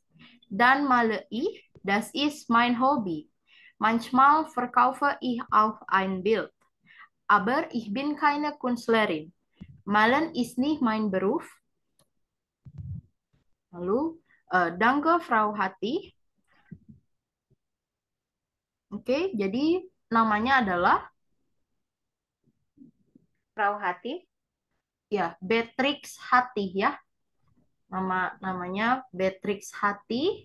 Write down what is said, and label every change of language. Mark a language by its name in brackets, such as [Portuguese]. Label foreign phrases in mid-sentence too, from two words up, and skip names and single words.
[German] Dann male ich, das ist mein Hobby. Manchmal verkaufe ich auch ein Bild, aber ich bin keine Künstlerin. Malen ist nicht mein Beruf. [Indonesian] Lalu, [German] danke Frau Hati. [Indonesian] Oke, jadi namanya adalah Frau Hati. ya Beatrix Hati ya. Namanya Beatrix Hati.